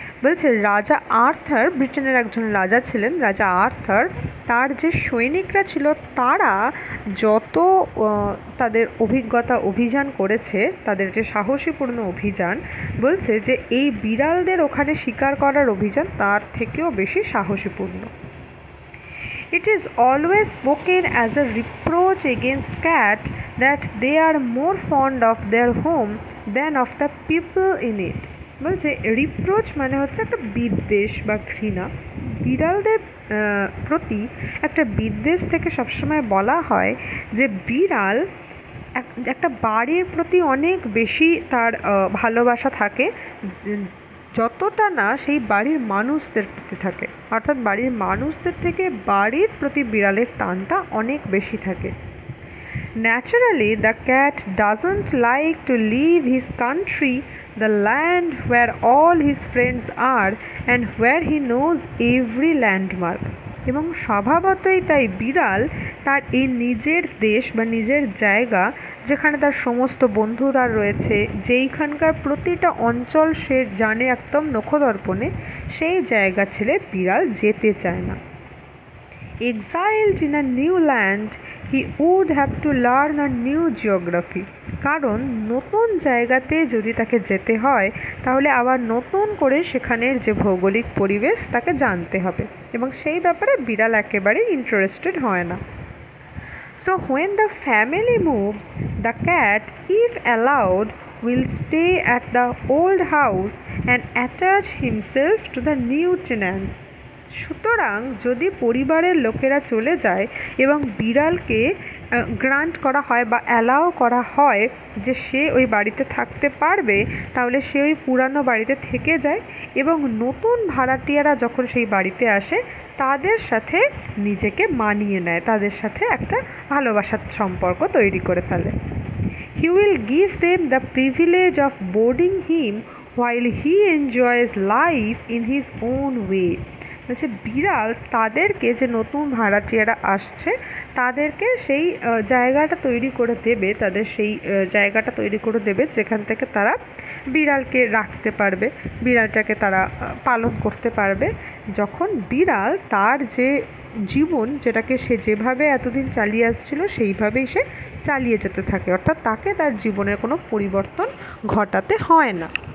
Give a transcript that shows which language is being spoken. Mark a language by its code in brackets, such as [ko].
[bn] বলছে রাজা আর্থার, ব্রিটেনের একজন রাজা ছিলেন রাজা আর্থার, তার যে সৈনিকরা ছিল তারা যত তাদের অভিযান করেছে, তাদের যে সাহসীপূর্ণ অভিযান, বলছে যে এই বিড়ালদের ওখানে শিকার করার অভিযান তার থেকেও বেশি সাহসীপূর্ণ। [en] It is always spoken as a reproach against cat that they are more fond of their home than of the people in it. [bn] বলছে রিপ্রোচ মানে হচ্ছে একটা বিদ্বেষ বা ঘৃণা। বিড়ালদের প্রতি একটা বিদ্বেষ থেকে সবসময় বলা হয় যে বিড়াল একটা বাড়ির প্রতি অনেক বেশি তার ভালোবাসা থাকে, যতটা না সেই বাড়ির মানুষদের প্রতি থাকে। অর্থাৎ বাড়ির মানুষদের থেকে বাড়ির প্রতি বিড়ালের টানটা অনেক বেশি থাকে। [en] Naturally, the cat doesn't like to leave his country, the land where all his friends are and where he knows every landmark. [bn] এবং স্বভাবতই তাই বিড়াল তার এই নিজের দেশ বা নিজের জায়গা, যেখানে তার সমস্ত বন্ধুরা রয়েছে, যেইখানকার প্রতিটা অঞ্চল সে জানে একদম নখদর্পণে, সেই জায়গা ছেড়ে বিড়াল যেতে চায় না। [en] Exiled in a new land, he would have to learn a new geography. [bn] কারণ নতুন জায়গাতে যদি তাকে যেতে হয় তাহলে আবার নতুন করে সেখানের যে ভৌগোলিক পরিবেশ তাকে জানতে হবে, এবং সেই ব্যাপারে বিড়াল একেবারেই ইন্টারেস্টেড হয় না। [en] So when the family moves, the cat, if allowed, will stay at the old house and attach himself to the new tenant. [bn] সুতরাং যদি পরিবারের লোকেরা চলে যায় এবং বিড়ালকে গ্রান্ট করা হয় বা অ্যালাউ করা হয় যে সে ওই বাড়িতে থাকতে পারবে, তাহলে সে ওই পুরানো বাড়িতে থেকে যায় এবং নতুন ভাড়াটিয়ারা যখন সেই বাড়িতে আসে তাদের সাথে নিজেকে মানিয়ে নেয়, তাদের সাথে একটা ভালোবাসার সম্পর্ক তৈরি করে ফেলে। [en] He will give them the privilege of boarding him while he enjoys life in his own way. [bn] বলছে বিড়াল তাদেরকে, যে নতুন ভাড়াটিয়ারা আসছে তাদেরকে সেই জায়গাটা তৈরি করে দেবে, তাদের সেই জায়গাটা তৈরি করে দেবে যেখান থেকে তারা বিড়ালকে রাখতে পারবে, বিড়ালটাকে তারা পালন করতে পারবে। যখন বিড়াল তার যে জীবন, যেটাকে সে যেভাবে এতদিন চালিয়ে আসছিল সেইভাবেই সে চালিয়ে যেতে থাকে, অর্থাৎ তাকে তার জীবনের কোনো পরিবর্তন ঘটাতে হয় না।